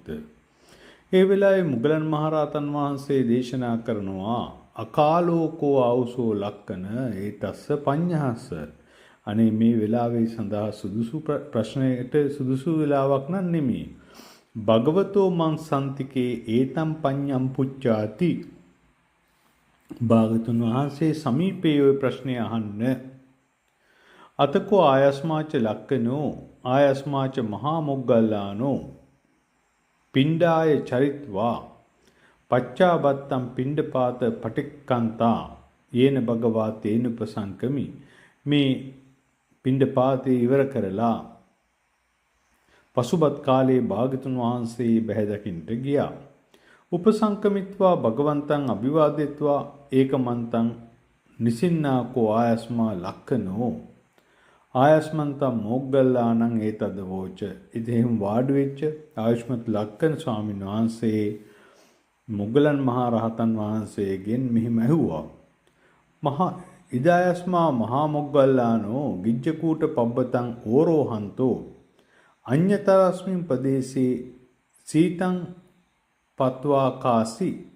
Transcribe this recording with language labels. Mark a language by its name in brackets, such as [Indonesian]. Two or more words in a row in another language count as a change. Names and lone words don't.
[Sinhala] ඒ වෙලාවේ මුගලන් මහරහතන් වහන්සේ දේශනා කරනවා [Pali] අකාලෝකෝ ආවුසෝ ලක්කන ඒතස්ස පඤ්ඤහස්ස. [Sinhala] අනේ මේ වෙලාවේ සඳහා සුදුසු ප්‍රශ්නයට සුදුසු වෙලාවක් නම් නෙමෙයි. [Pali] භගවතෝ මං සම්තිකේ ඒතම් පඤ්ඤම් පුච්චාති. [Sinhala] භාගතුන් වහන්සේ සමීපයේ ඔය ප්‍රශ්නේ අහන්න. [Pali] අතකෝ ආයස්මාච ලක්කනෝ ආයස්මාච මහා මොග්ගල්ලානෝ පිණ්ඩාය චරිත්වා පච්චාබත්තම් පිණ්ඩපාත පටික්කන්තා යේන භගවා තේනුපසංකමි. [Sinhala] මේ පිණ්ඩපාතේ ඉවර කරලා පසුබත් කාලයේ භාගතුන් වහන්සේ බැහැ දකින්නට ගියා. [Pali] උපසංකමිත්වා භගවන්තං අභිවාදෙත්වා ඒකමන්තං නිසින්නාකෝ ආයස්මා ලක්කනෝ ආයස්මන්තං මොග්ගල්ලානං ඒතද වෝච. [Sinhala] ඉතින් වාඩි වෙච්ච ආයුෂ්මත් ලක්කන ස්වාමීන් වහන්සේ මුගලන් මහා රහතන් වහන්සේගෙන් මෙහිම ඇහුවා. [Pali] මහා ඉදායස්මා මහා මොග්ගල්ලානෝ ගිජ්ජකූට පබ්බතං ඕරෝහන්තෝ අඤ්‍යතරස්මින් ප්‍රදේශේ සීතං පත්වාකාසි.